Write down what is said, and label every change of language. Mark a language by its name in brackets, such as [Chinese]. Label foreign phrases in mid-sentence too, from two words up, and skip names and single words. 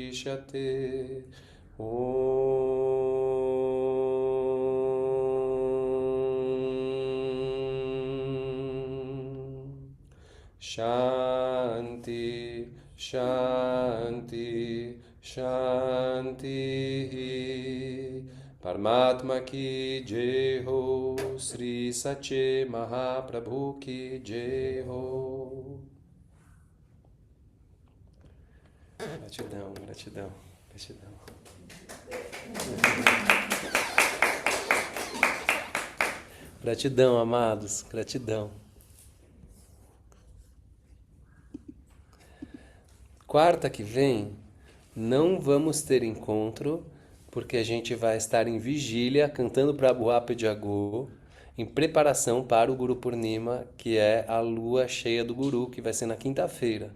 [Sanskrit] वशिष्यते ॐ शान्ति, शान्ति, शान्ति. [Hindi] परमात्मा की जय हो, श्री साचे महाप्रभु की जय हो. [Portuguese] Gratidão, gratidão, gratidão. Gratidão, amados, gratidão. Quarta que vem, não vamos ter encontro, porque a gente vai estar em vigília, cantando [Hindi] प्रभु जागो, [Portuguese] em preparação para o Guru Purnima, que é a lua cheia do Guru, que vai ser na quinta-feira.